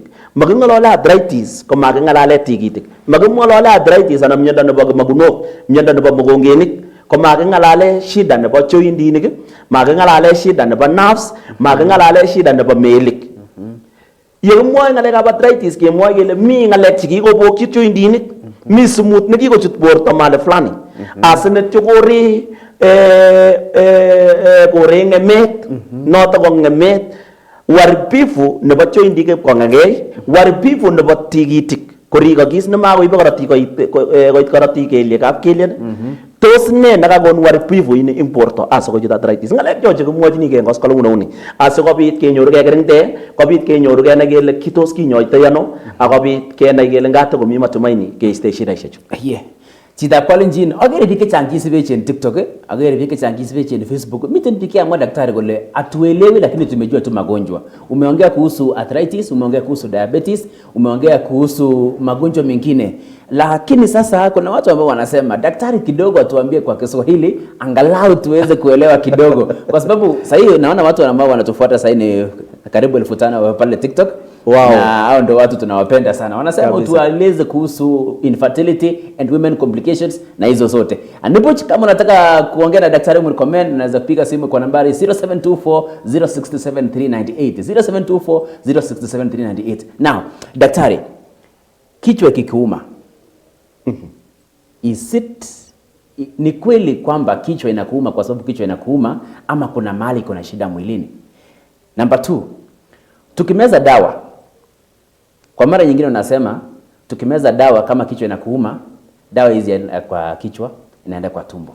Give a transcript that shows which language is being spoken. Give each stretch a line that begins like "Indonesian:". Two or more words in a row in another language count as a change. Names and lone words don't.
Kalenjin: Making'olole arthritis ko making'alale tigitik. Making'olole arthritis anan miondo nebo magunok, miondo nebo mogongenik ko making'alale shida nebo jointinik, making'alale shida nebo nerves, making'alale shida nebo melik. Ye kimwoe ng'alekab arthritis kemwoe kele mi ng'alek chekikobokyi jointinik, mi sumut nekikochut borto
Swahili: mahali fulani.
Kalenjin: Asinityo kore ng'emet, noto ko ng'emet waribifu nebo jointik kong'egei, waribifu nebo tigitik korikokis nemakoibe korotik koit korotik kelyekab kelyen. Tos ne nekakon waribifu ini ing borto asikochut arthritis? Ng'alek cho chekimwochinigei koskoleng'uni asikobit kenyoruge keringte, kobit kenyoruge nekele kitos kinyoitoi ano, akobit kenai kele ngatakomi matumaini keiste shidaishechu. Chitab Kalenjin, agere biik chechang kisibech en TikTok, agere biik chechang kisibech en Facebook. Miten biik kiamwa daktari kole
Swahili: hatuelewi lakini tumejua tu magonjwa. Umeongea kuhusu arthritis, umeongea kuhusu diabetes, umeongea kuhusu magonjwa mengine. Lakini sasa kuna watu ambao wanasema daktari kidogo atuambie kwa Kiswahili angalau tuweze kuelewa kidogo. Kwa sababu sasa hivi naona watu ambao wanatufuata sasa ni karibu 1500 pale TikTok. Wow. Na hao ndio watu tunawapenda sana. Wanasema utueleze kuhusu
English: infertility and women complications
Swahili: na hizo zote. Ndipo kama unataka kuongea na daktari Murkomen unaweza kupiga simu kwa nambari 0724067398. 0724067398. Now, daktari, kichwa kikiuma.
English: Is it
Swahili: ni kweli kwamba kichwa inakuuma kwa sababu kichwa inakuuma ama kuna mahali kuna shida mwilini? Number 2, tukimeza dawa, kwa mara nyingine unasema tukimeza dawa kama kichwa inakuuma, dawa hizi kwa kichwa inaenda kwa tumbo.